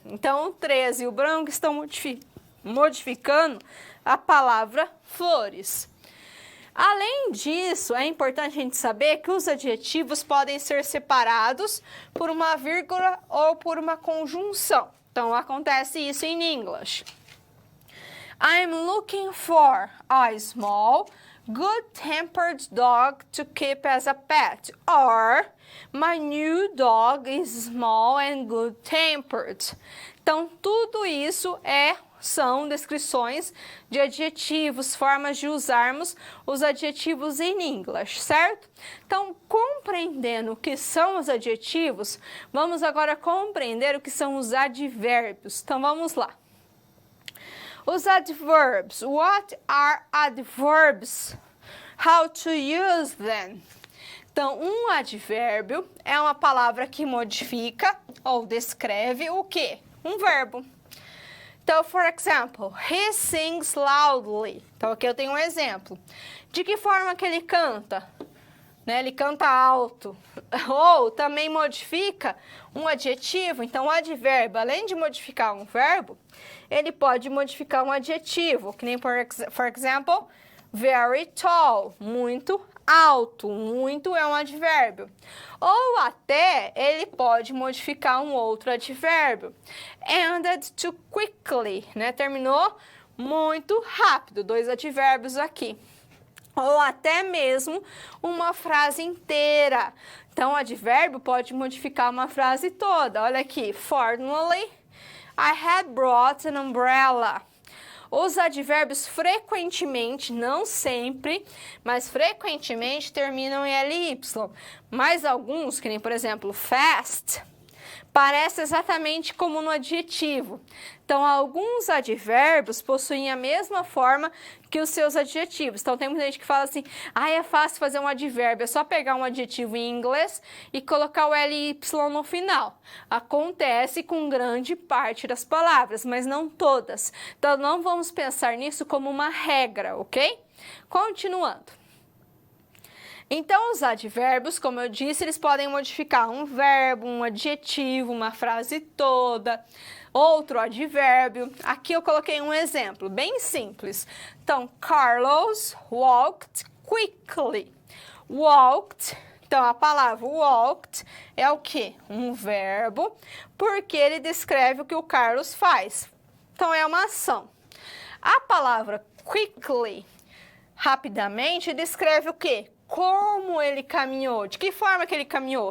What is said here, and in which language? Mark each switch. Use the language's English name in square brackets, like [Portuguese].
[Portuguese] Então, o 3 e o branco estão modificando a palavra flores. Além disso, é importante a gente saber que os adjetivos podem ser separados por uma vírgula ou por uma conjunção. Então, acontece isso em English. [English] I'm looking for a small, good-tempered dog to keep as a pet. Or, my new dog is small and good-tempered. [Portuguese] Então, tudo isso são descrições de adjetivos, formas de usarmos os adjetivos em English, certo? Então, compreendendo o que são os adjetivos, vamos agora compreender o que são os advérbios. Então, vamos lá. Os [English] adverbs. What are adverbs? How to use them? [Portuguese] Então, um advérbio é uma palavra que modifica ou descreve o quê? Um verbo. [English] Então, for example, he sings loudly. [Portuguese] Então, aqui eu tenho um exemplo. De que forma que ele canta? Né? Ele canta alto. Ou também modifica um adjetivo. Então, o advérbio, além de modificar um verbo, ele pode modificar um adjetivo. [English] Que nem, for example, very tall. [Portuguese] Muito alto. Muito é um advérbio. Ou até ele pode modificar um outro advérbio. [English] Ended too quickly, [Portuguese] né? Terminou muito rápido. 2 advérbios aqui. Ou até mesmo uma frase inteira. Então, o advérbio pode modificar uma frase toda. Olha aqui. [English] Fortunately, I had brought an umbrella. [Portuguese] Os advérbios frequentemente, não sempre, mas frequentemente terminam em ly. Mas alguns, que nem por exemplo, fast, parece exatamente como no adjetivo. Então, alguns advérbios possuem a mesma forma que os seus adjetivos. Então, tem muita gente que fala assim, é fácil fazer um advérbio, é só pegar um adjetivo em inglês e colocar o ly no final. Acontece com grande parte das palavras, mas não todas. Então, não vamos pensar nisso como uma regra, ok? Continuando. Então, os advérbios, como eu disse, eles podem modificar um verbo, um adjetivo, uma frase toda, outro advérbio. Aqui eu coloquei um exemplo bem simples. [English] Então, Carlos walked quickly. [Portuguese] Walked, então a palavra walked é o quê? Um verbo, porque ele descreve o que o Carlos faz. Então, é uma ação. A palavra quickly, rapidamente, descreve o quê? Como ele caminhou, de que forma que ele caminhou?